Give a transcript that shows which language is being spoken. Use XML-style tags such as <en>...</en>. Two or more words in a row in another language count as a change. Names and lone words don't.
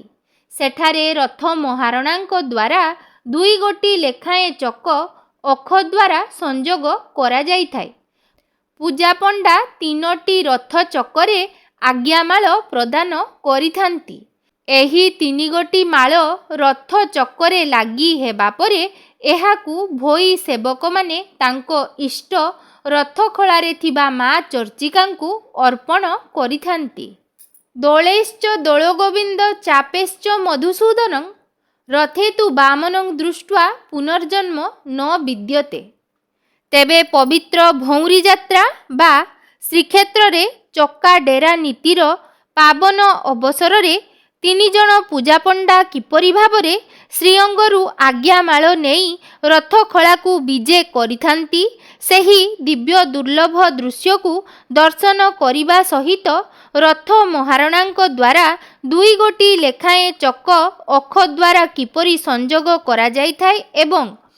<or>ସେଠାରେ ରଥ ମହାରଣାଙ୍କ ଦ୍ୱାରା 2 ଗୋଟି ଲେଖାଏଁ ଚକ ଅଖ ଦ୍ୱାରା ସଂଯୋଗ କରା ଯାଇଥାଏ। ପୂଜା ପଣ୍ଡା 3ଟି ରଥ ଚକରେ ଆଜ୍ଞାମାଳ ପ୍ରଦାନ କରିଥାନ୍ତି। ଏହି 3 ଗୋଟି ମାଳ ରଥ ଚକରେ ଲାଗି ହେବା ପରେ ଏହାକୁ ଭୋଇ ସେବକ ମାନେ ତାଙ୍କ ଇଷ୍ଟ ରଥ ଖଳାରେ ଥିବା ମା ଚର୍ଚ୍ଚିକାଙ୍କୁ ଅର୍ପଣ କରିଥାନ୍ତି।</or> <sa>दोलेश्च दोलगोविंद चापेश्च मधुसूदनं रथे तु वामनं दृष्ट्वा पुनर्जन्म न विद्यते।</sa> <or>ତେବେ ପବିତ୍ର ଭଉଁରୀ ଯାତ୍ରା ବା ଶ୍ରୀକ୍ଷେତ୍ର ରେ ଚକା ଡେରା ନୀତିର ପାବନ ଅବସର ରେ 3 ଜଣ ପୂଜା ପଣ୍ଡା କିପରି ଭାବରେ ଶ୍ରୀଅଙ୍ଗରୁ ଆଜ୍ଞାମାଳ ନେଇ ରଥ ଖଳାକୁ ବିଜେ କରିଥାନ୍ତି ସେହି ଦିବ୍ୟ ଦୁର୍ଲଭ ଦୃଶ୍ୟ କୁ ଦର୍ଶନ କରିବା ସହିତ ରଥ ମହାରଣାଙ୍କ ଦ୍ୱାରା 2 ଗୋଟି ଲେଖାଏଁ ଚକ ଅଖ ଦ୍ୱାରା କିପରି ସଂଯୋଗ କରା ଯାଇଥାଏ ଏବଂ</or>